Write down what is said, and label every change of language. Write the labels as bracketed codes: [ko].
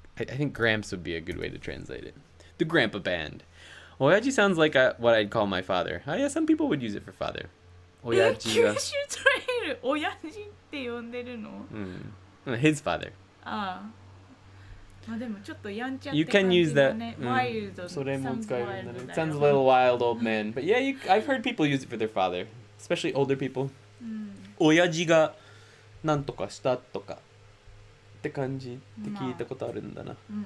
[en] I think Gramps would be a good way to translate it. The Grandpa band. Oyaji sounds like what I'd call my father. Oh yeah, some people would use it for father. [ja] 親父が。九州トレイル、親父って呼んでるの？ [en] His father. [ja] ああ。まあでもちょっとやんちゃって [en] You can use that. [ja] ワイルド。それも使えるんだね。 [en] It sounds a little wild, old man. But yeah, I've heard people use it for their father, especially older people. [ja] 親父がなんとかしたとかって感じって聞いたことあるんだな。